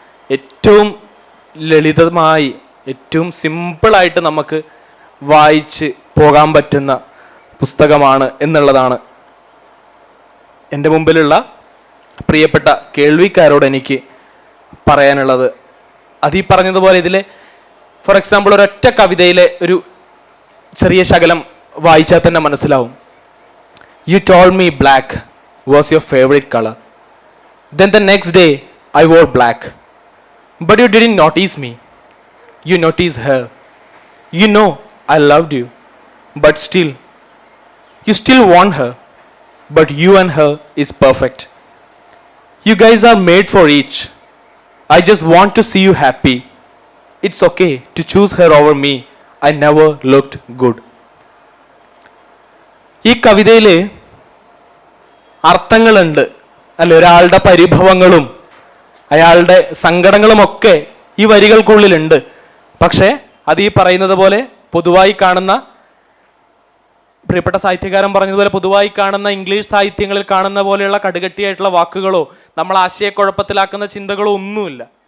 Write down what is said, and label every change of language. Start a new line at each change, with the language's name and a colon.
Malayalam: ഏറ്റവും ലളിതമായി, ഏറ്റവും സിമ്പിളായിട്ട് നമുക്ക് വായിച്ച് പോകാൻ പറ്റുന്ന പുസ്തകമാണ് എന്നുള്ളതാണ് എൻ്റെ മുമ്പിലുള്ള പ്രിയപ്പെട്ട കേൾവിക്കാരോട് എനിക്ക് പറയാനുള്ളത്. അത് ഈ പറഞ്ഞതുപോലെ ഇതിലെ
English: for example
Malayalam: ഒരൊറ്റ കവിതയിലെ ഒരു ചെറിയ ശകലം വായിച്ചാൽ തന്നെ മനസ്സിലാവും.
English: You told me black was your favorite color. Then the next day I wore black. But you didn't notice me. You noticed her. You know I loved you. But still, you still want her. But you and her is perfect. You guys are made for each. I just want to see you happy. It's okay to choose her over me. I never looked good.
Malayalam: ഈ കവിതയിൽ അർത്ഥങ്ങളുണ്ട് അല്ലെ, ഒരാളുടെ പരിഭവങ്ങളും അയാളുടെ സങ്കടങ്ങളുമൊക്കെ ഈ വരികൾക്കുള്ളിലുണ്ട്. പക്ഷേ അത് ഈ പറയുന്നത് പോലെ പൊതുവായി കാണുന്ന, പ്രിയപ്പെട്ട സാഹിത്യകാരൻ പറഞ്ഞതുപോലെ പൊതുവായി കാണുന്ന ഇംഗ്ലീഷ് സാഹിത്യങ്ങളിൽ കാണുന്ന പോലെയുള്ള കടുകട്ടിയായിട്ടുള്ള വാക്കുകളോ നമ്മൾ ആശയക്കുഴപ്പത്തിലാക്കുന്ന ചിന്തകളോ ഒന്നുമില്ല.